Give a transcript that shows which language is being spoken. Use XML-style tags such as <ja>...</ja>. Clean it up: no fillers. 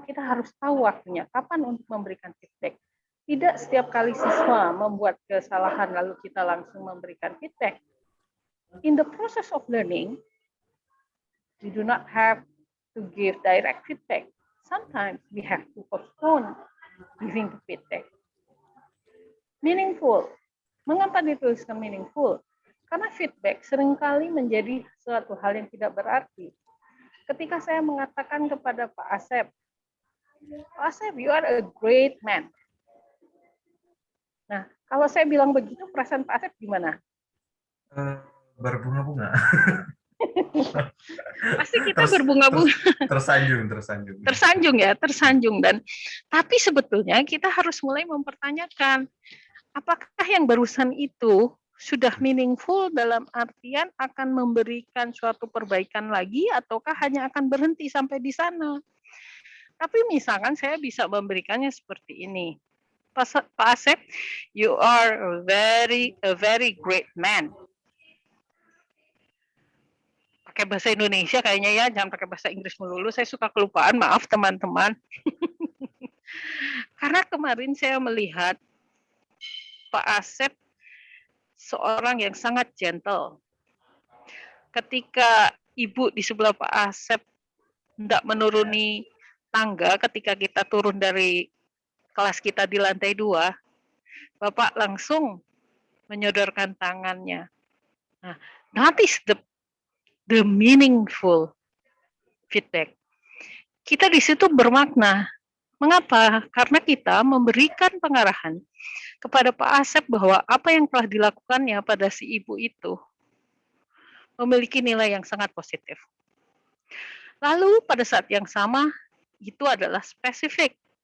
<id>Kita harus tahu waktunya, kapan untuk memberikan feedback. Tidak setiap kali siswa membuat kesalahan lalu kita langsung memberikan feedback.</id> <en>In the process of learning, we do not have to give direct feedback. Sometimes we have to postpone giving the feedback.</en> <id>Meaningful. Mengapa dituliskan meaningful? Karena feedback seringkali menjadi suatu hal yang tidak berarti. Ketika saya mengatakan kepada Pak Asep, Pak Asep,</id> <en>you are a great man.</en> <id>Nah, kalau saya bilang begitu, perasaan Pak Asep gimana? Berbunga-bunga. Pasti kita berbunga-bunga. Tersanjung. Tersanjung. Dan tapi sebetulnya kita harus mulai mempertanyakan, apakah yang barusan itu sudah meaningful dalam artian akan memberikan suatu perbaikan lagi ataukah hanya akan berhenti sampai di sana. Tapi misalkan saya bisa memberikannya seperti ini.</id> <en>Pak Asep, you are a very great man.</en> <id>Pakai bahasa Indonesia kayaknya ya, jangan pakai bahasa Inggris melulu. Saya suka kelupaan, maaf teman-teman. Karena kemarin saya melihat Pak Asep seorang yang sangat gentle. Ketika Ibu di sebelah Pak Asep tidak menuruni tangga ketika kita turun dari kelas kita di lantai 2, Bapak langsung menyodorkan tangannya.</id> <en>Nah, that is the meaningful feedback.</en> <id>Kita di situ bermakna. Mengapa? Karena kita memberikan pengarahan kepada Pak Asep bahwa apa yang telah dilakukannya pada si ibu itu memiliki nilai yang sangat positif. Lalu pada saat yang sama, itu adalah spesifik.</id>